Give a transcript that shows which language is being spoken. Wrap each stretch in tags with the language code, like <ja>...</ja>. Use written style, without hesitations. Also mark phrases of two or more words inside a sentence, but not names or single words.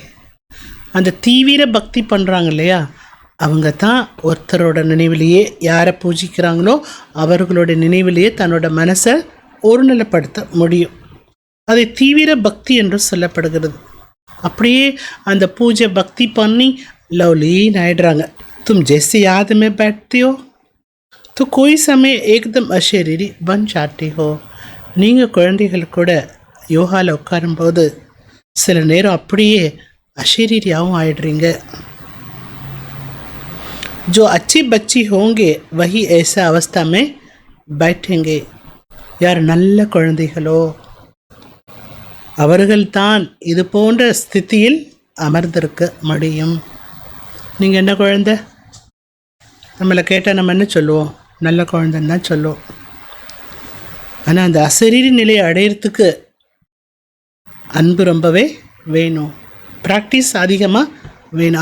<ta>அந்த தீவிர பக்தி பண்ணுறாங்க இல்லையா, அவங்க தான் ஒருத்தரோட நினைவிலேயே, யாரை பூஜிக்கிறாங்களோ அவர்களோட நினைவிலேயே தன்னோட மனசை ஒருநிலைப்படுத்த முடியும். அதை தீவிர பக்தி என்று சொல்லப்படுகிறது. அப்படியே அந்த பூஜை பக்தி பண்ணி லவ்லீன் ஆயிடுறாங்க.</ta> <hi>तुम जैसे याद में बैठते हो तो कोई समय एकदम अशरीरी बन जाते हो.</hi> <ta>நீங்கள் குழந்தைகள் கூட யோகாவில் உட்காரும்போது சில நேரம் அப்படியே அஷரீரியாகவும் ஆயிடுறீங்க.</ta> <hi>जो अच्छी बच्ची होंगे वही ऐसा अवस्था में बैठेंगे.</hi> <ta>யார் நல்ல குழந்தைகளோ அவர்கள்தான் இது போன்ற ஸ்திதியில் அமர்ந்திருக்க முடியும். நீங்கள் என்ன குழந்தை? நம்மளை கேட்டால் நம்ம என்ன சொல்லுவோம்? நல்ல குழந்தைன்னு தான் சொல்லுவோம். ஆனால் அந்த அசரீரி நிலையை அடையிறதுக்கு அன்பு ரொம்பவே வேணும், ப்ராக்டிஸ் அதிகமாக வேணும்.</ta>